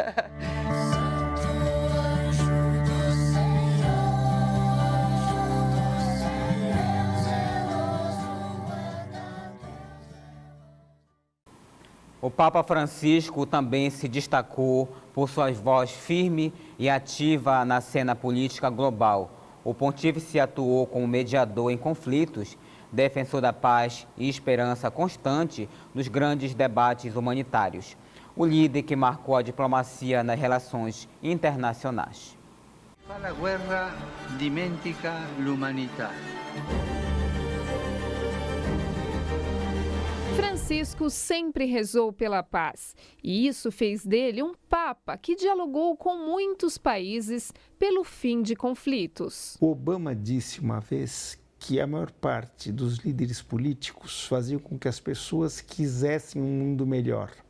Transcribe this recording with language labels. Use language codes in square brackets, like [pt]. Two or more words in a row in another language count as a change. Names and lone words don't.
[pt] O Papa Francisco também se destacou por sua voz firme e ativa na cena política global. O pontífice atuou como mediador em conflitos, defensor da paz e esperança constante nos grandes debates humanitários. O líder que marcou a diplomacia nas relações internacionais. [it] La guerra dimentica l'umanità. [pt] Francisco sempre rezou pela paz, e isso fez dele um papa que dialogou com muitos países pelo fim de conflitos. Obama disse uma vez que a maior parte dos líderes políticos fazia com que as pessoas quisessem um mundo melhor.